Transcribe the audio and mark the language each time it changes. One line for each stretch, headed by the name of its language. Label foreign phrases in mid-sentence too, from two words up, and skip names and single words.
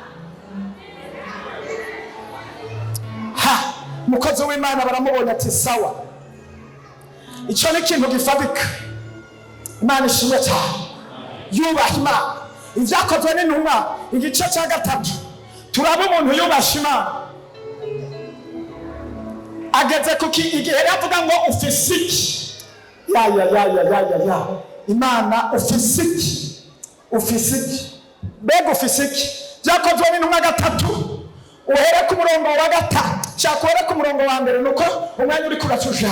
Rundi: Umukozi w'Imana baramubonye ati sawa, icyo ni ikintu gifatika. Imana ishimwe cyane. Yubaha Imana. Ibyakozwe n'intumwa igice cya 3, turaba umuntu yubasha Imana ageze ku igihe yavuga ngo ufise iki? Imana ufise iki? Ufise iki? Mbega ufise iki? Byakozwe n'intumwa 3, uhere ku murongo wa 5, cyakwera ku murongo wa 1 nuko umwanya uri kuracusha.